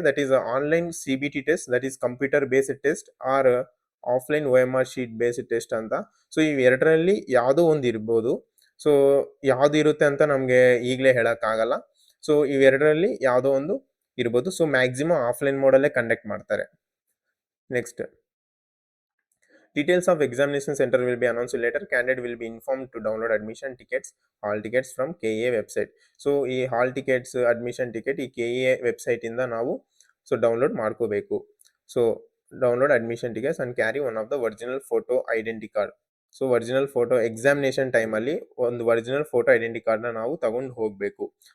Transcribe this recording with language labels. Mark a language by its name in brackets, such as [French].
[English] That is online CBT test, that is computer based test, or offline OMR sheet based test ಅಂತ. [Kannada] So ಇವೆರಡರಲ್ಲಿ ಯಾವುದೋ ಒಂದು ಇರ್ಬೋದು. So ಯಾವುದು ಇರುತ್ತೆ ಅಂತ ನಮಗೆ ಈಗಲೇ ಹೇಳೋಕ್ಕಾಗಲ್ಲ. ಸೊ ಇವೆರಡರಲ್ಲಿ ಯಾವುದೋ ಒಂದು ಇರ್ಬೋದು. ಸೊ ಮ್ಯಾಕ್ಸಿಮಮ್ ಆಫ್ಲೈನ್ ಮೋಡಲ್ಲೇ ಕಂಡಕ್ಟ್ ಮಾಡ್ತಾರೆ. [English] Next details of examination center will be announced later. Candidate will be informed to download admission tickets, hall tickets from KEA website. [Kannada] So ಈ ಹಾಲ್ ಟಿಕೆಟ್ಸ್, ಅಡ್ಮಿಷನ್ ಟಿಕೆಟ್ ಈ KEA ವೆಬ್ಸೈಟಿಂದ ನಾವು so download ಮಾಡ್ಕೋಬೇಕು. [English] So download admission tickets and carry one of the original photo identity card. [Kannada] So original photo examination ಟೈಮಲ್ಲಿ ಒಂದು original photo identity ಕಾರ್ಡ್ನ ನಾವು ತಗೊಂಡು ಹೋಗಬೇಕು.